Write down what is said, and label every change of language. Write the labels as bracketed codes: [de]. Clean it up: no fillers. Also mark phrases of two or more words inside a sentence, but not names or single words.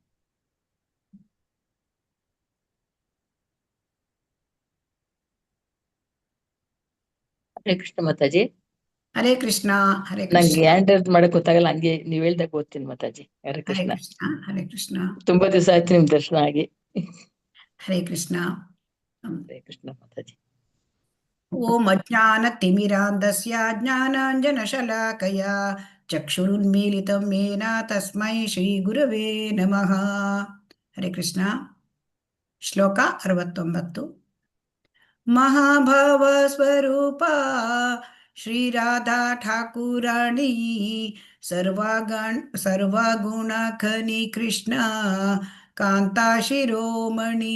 [kn] ಹರೇ ಕೃಷ್ಣ ಮಾತಾಜಿ. ಹರೇ ಕೃಷ್ಣ. ಹರೇ ನಂಗೆ ಕೃಷ್ಣ. [en] hand raise [kn] ಮಾಡಕ್ ಗೊತ್ತಾಗಲ್ಲ, ಹಂಗೆ ನೀವ್ ಹೇಳ್ದಾಗ ಓದ್ತೀನಿ ಮಾತಾಜಿ. ಹರೇ ಹರೇ ಕೃಷ್ಣ. ಕೃಷ್ಣ. ಹರೇ ಕೃಷ್ಣ. ತುಂಬಾ ದಿವಸ ಆಯ್ತು ನಿಮ್ ದರ್ಶನ ಆಗಿ. ಹರೇ ಕೃಷ್ಣ. ಹರೇ ಕೃಷ್ಣ ಮಾತಾಜಿ. [sa] ಓಂ ಅಜ್ಞಾನತಿಮಿರಾಂಧಸ್ಯ ಜ್ಞಾನಾಂಜನಶಲಾಕಯ ಚಕ್ಷುರುನ್ಮೀಲಿತಂ ಯೇನ ತಸ್ಮೈ ಶ್ರೀ ಗುರವೇ ನಮಃ. [kn] ಹರೇ ಕೃಷ್ಣ. ಶ್ಲೋಕ 69. [bn] মহাভাব স্বরূপ শ্রী রাধা ঠাকুরাণী সর্বগুণ খনি কৃষ্ণ কান্তা শিরোমণি.